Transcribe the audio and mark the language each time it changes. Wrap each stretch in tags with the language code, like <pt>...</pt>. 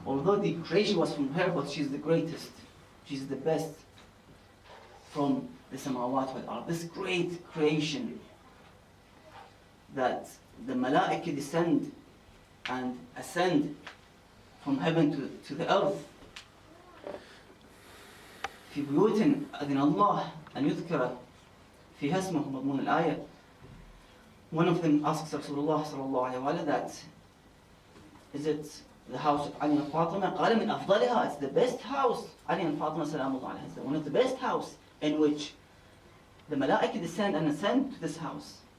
<en>Although the creation was from her, but she's the greatest. She's the best from the samawat wal ard. This great creation that the malaika descend and ascend from heaven to the earth.</en> <ar>في بيوت أذن الله أن يذكر فيها اسمه مضمون الآية.</ar> <en>One of them asks Rasulullah sallallahu alayhi wa sallam that, is it the house of Ali and Fatima?</en> <ar>قال من أفضلها,</ar> <en>it's the best house. Ali and Fatima salamullah alayhi, it's one of the best house in which the malaika descend and ascend to this house.</en>